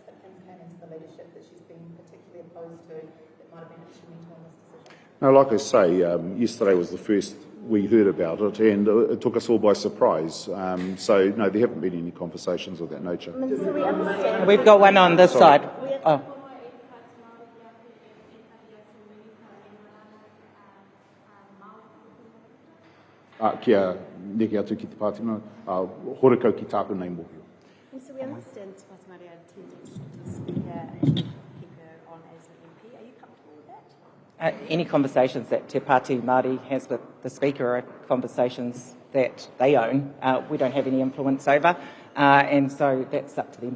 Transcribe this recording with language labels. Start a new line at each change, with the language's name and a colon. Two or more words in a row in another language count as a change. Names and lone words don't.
English: Hipkins came into the leadership that she's been particularly opposed to that might have been instrumental in this decision? No, like I say, yesterday was the first we heard about it, and it took us all by surprise. So, no, there haven't been any conversations of that nature. Minister, we understand. We've got one on this side. Oh.
Māori: Kia neke atu ki Te Pāti Māori, horekau ki tāku nei mōhio.
English: So we understand Te Pāti Māori are intending to speak here and keep her on as an MP. Are you comfortable with that? Any conversations that Te Pāti Māori has with the Speaker are conversations that they own. We don't have any influence over, and so that's up to them.